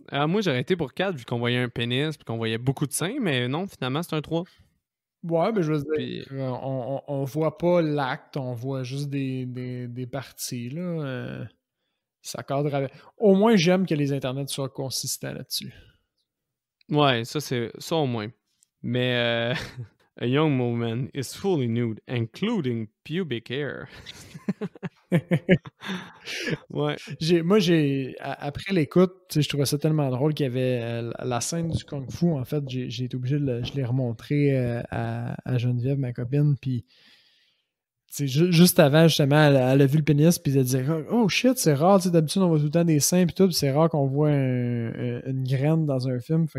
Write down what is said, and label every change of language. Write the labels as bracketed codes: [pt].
[fr] Moi, j'aurais été pour 4 vu qu'on voyait un pénis et qu'on voyait beaucoup de seins, mais non, finalement, c'est un 3. Ouais, mais je veux dire, on voit pas l'acte, on voit juste des parties, là. Ça cadre avec... Au moins, j'aime que les internets soient consistants là-dessus. Ouais, ça au moins. [en] Mais a young woman is fully nude, including pubic hair. [fr] Ouais. Après l'écoute, je trouvais ça tellement drôle qu'il y avait la scène du Kung Fu. En fait, j'ai été obligé je l'ai remontré à Geneviève, ma copine, puis juste avant, justement, elle a vu le pénis, puis elle disait oh shit, c'est rare, d'habitude on voit tout le temps des seins, puis tout, puis c'est rare qu'on voit une graine dans un film.